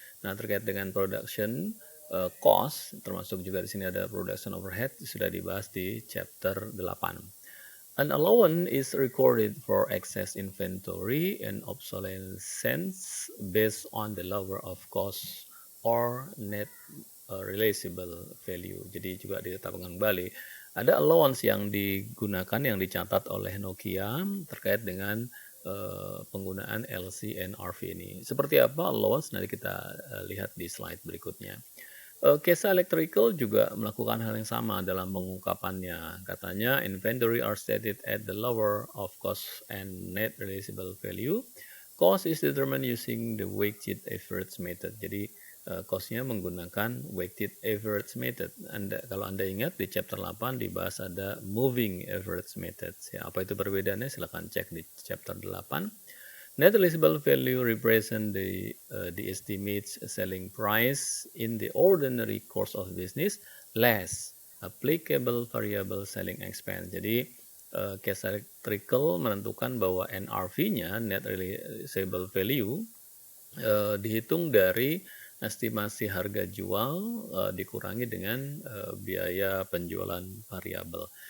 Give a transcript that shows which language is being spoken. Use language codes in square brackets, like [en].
[id] Nah, terkait dengan production cost, termasuk juga di sini ada production overhead, sudah dibahas di chapter 8. [en] An allowance is recorded for excess inventory and obsolescence based on the lower of cost or net realizable value. [id] Jadi juga ditetapkan kembali. Ada allowance yang digunakan, yang dicatat oleh Nokia terkait dengan penggunaan LCNRV ini. Seperti apa allowance? Nanti kita lihat di slide berikutnya. Kesa Electrical juga melakukan hal yang sama dalam pengungkapannya. Katanya [en] inventory are stated at the lower of cost and net realizable value. Cost is determined using the weighted average method. [id] Jadi cost-nya menggunakan weighted average method. Kalau Anda ingat di chapter 8 dibahas ada moving average method. Ya, apa itu perbedaannya? Silakan cek di chapter 8. [en] Net realizable value represent the estimated selling price in the ordinary course of business less applicable variable selling expense. [id] Jadi Kesa Electrical menentukan bahwa NRV-nya, net realizable value, dihitung dari estimasi harga jual dikurangi dengan biaya penjualan variabel.